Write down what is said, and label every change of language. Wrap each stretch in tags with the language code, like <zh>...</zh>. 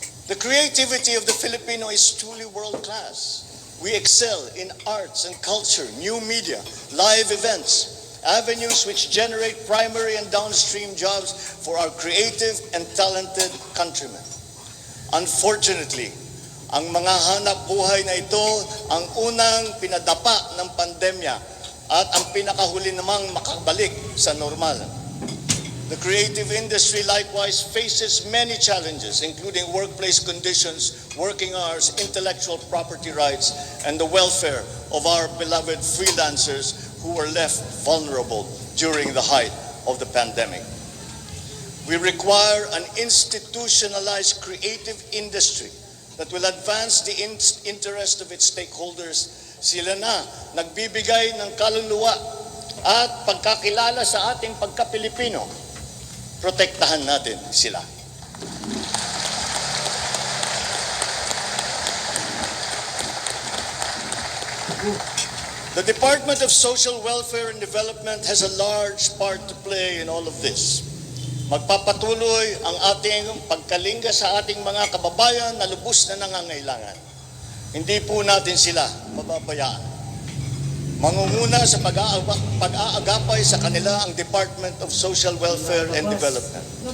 <en>The creativity of the Filipino is truly world-class. We excel in arts and culture, new media, live events, avenues which generate primary and downstream jobs for our creative and talented countrymen.</en> <tl>Unfortunately, ang mga hanap buhay na ito ang unang pinadapa ng pandemya at ang pinakahuli namang makabalik sa normal.</tl> <en>The creative industry likewise faces many challenges, including workplace conditions, working hours, intellectual property rights, and the welfare of our beloved freelancers who were left vulnerable during the height of the pandemic. We require an institutionalized creative industry that will advance the interest of its stakeholders.</en> <tl>Sila na nagbibigay ng kaluluwa at pagkakilala sa ating pagka-Pilipino. Protektahan natin sila.</tl> <en>The Department of Social Welfare and Development has a large part to play in all of this.</en> <tl>Magpapatuloy ang ating pagkalinga sa ating mga kababayan na lubos na nangangailangan. Hindi po natin sila mababayaan. Mangunguna sa pag-aagapay sa kanila ang Department of Social Welfare and Development.</tl>